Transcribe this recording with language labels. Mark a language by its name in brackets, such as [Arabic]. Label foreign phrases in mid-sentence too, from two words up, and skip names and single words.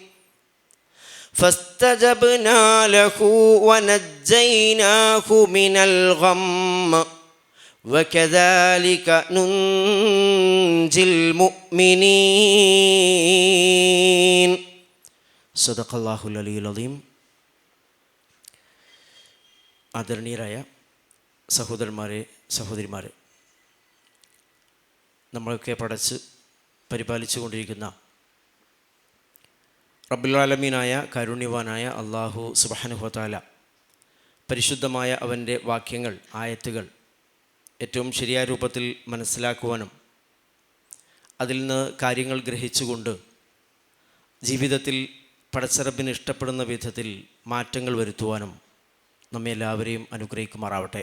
[Arabic] فاستجبنا له ونجيناه من الغم وكذلك ننجي المؤمنين. صدق الله العلي العظيم. [Malayalam] ആദരണീയരായ സഹോദരന്മാരെ, സഹോദരിമാരെ, നമ്മളൊക്കെ പടച്ച് പരിപാലിച്ചു കൊണ്ടിരിക്കുന്ന റബ്ബുൽ ആലമീനായ കാരുണ്യവാനായ അല്ലാഹു [Arabic] سبحانه وتعالى [Malayalam] പരിശുദ്ധമായ അവൻ്റെ വാക്യങ്ങൾ, ആയത്തുകൾ ഏറ്റവും ശരിയായ രൂപത്തിൽ മനസ്സിലാക്കുവാനും അതിൽ നിന്ന് കാര്യങ്ങൾ ഗ്രഹിച്ചുകൊണ്ട് ജീവിതത്തിൽ പടച്ചറബിന് ഇഷ്ടപ്പെടുന്ന വിധത്തിൽ മാറ്റങ്ങൾ വരുത്തുവാനും നമ്മെ എല്ലാവരെയും അനുഗ്രഹിക്കുമാറാവട്ടെ.